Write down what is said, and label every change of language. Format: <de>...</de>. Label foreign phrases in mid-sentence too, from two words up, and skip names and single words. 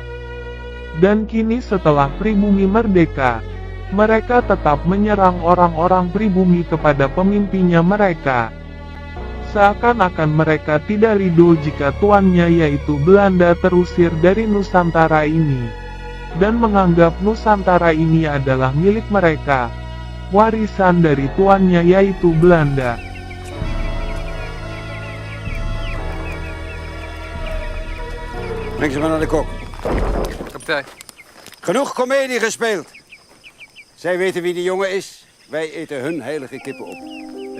<id>Dan kini setelah pribumi merdeka, mereka tetap menyerang orang-orang pribumi kepada pemimpinnya mereka. Seakan-akan mereka tidak ridho jika tuannya yaitu Belanda terusir dari Nusantara ini. Dan menganggap Nusantara ini adalah milik mereka. Warisan dari tuannya yaitu Belanda.</id> <nl>Breng ze maar naar de kok. Kapitein. Genoeg komedie gespeeld. Zij weten wie die jongen is. Wij eten hun heilige kippen op.</nl>